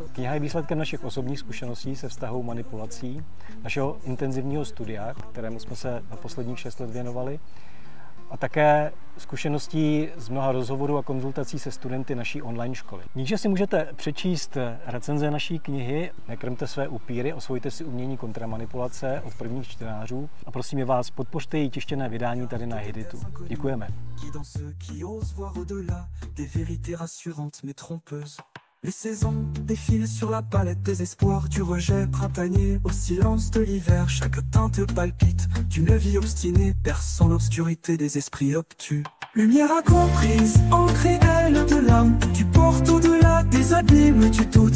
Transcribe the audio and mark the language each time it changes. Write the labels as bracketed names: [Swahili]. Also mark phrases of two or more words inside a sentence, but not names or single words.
[Czech] Kniha je výsledkem našich osobních zkušeností se vztahovou manipulací, našeho intenzivního studia, kterému jsme se na posledních 6 let věnovali, a také zkušeností z mnoha rozhovorů a konzultací se studenty naší online školy. Níže si můžete přečíst recenze naší knihy Nekrmte své upíry, osvojte si umění kontramanipulace od prvních čtenářů a prosím vás, podpořte její tištěné vydání tady na Hiditu. Děkujeme. [French] Les saisons défilent sur la palette des espoirs, du rejet printanier au silence de l'hiver. Chaque teinte palpite d'une vie obstinée, perçant l'obscurité des esprits obtus. Lumière incomprise, ancrée elle de l'âme, tu portes au-delà des abîmes du doute.